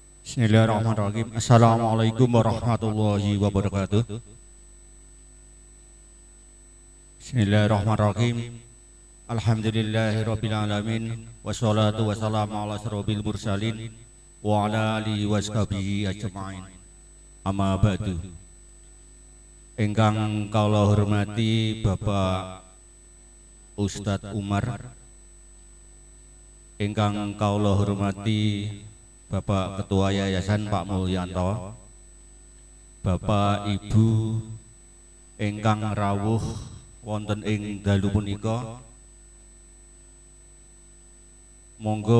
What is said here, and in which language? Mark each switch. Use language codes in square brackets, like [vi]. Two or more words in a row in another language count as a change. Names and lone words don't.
[ar] بسم الله الرحمن الرحيم. السلام عليكم ورحمة الله وبركاته. بسم الله الرحمن الرحيم. الحمد لله رب العالمين والصلاة والسلام على أشرف المرسلين وعلى آله وصحبه أجمعين. أما بعد. [jv] Ingkang kula hormati Bapak Ustadz Umar, ingkang kula hormati Bapak Ketua Yayasan Pak Mulyanto, Bapak Ibu ingkang rawuh wonten ing dalu punika, monggo